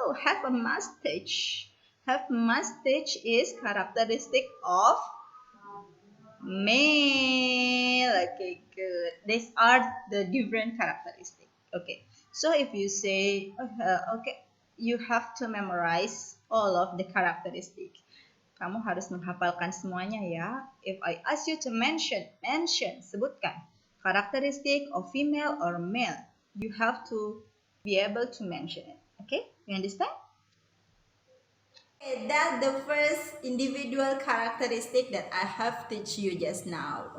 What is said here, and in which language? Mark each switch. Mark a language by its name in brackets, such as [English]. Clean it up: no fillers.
[English] Oh, have a mustache. Have mustache is characteristic of male. Okay, good. These are the different characteristic. Okay, so if you say, okay, you have to memorize all of the characteristic. [Indonesian] Kamu harus menghafalkan semuanya ya. [English] If I ask you to mention, sebutkan characteristic of female or male, you have to be able to mention it. Okay, you understand? Okay, that's the first individual characteristic that I have teach you just now.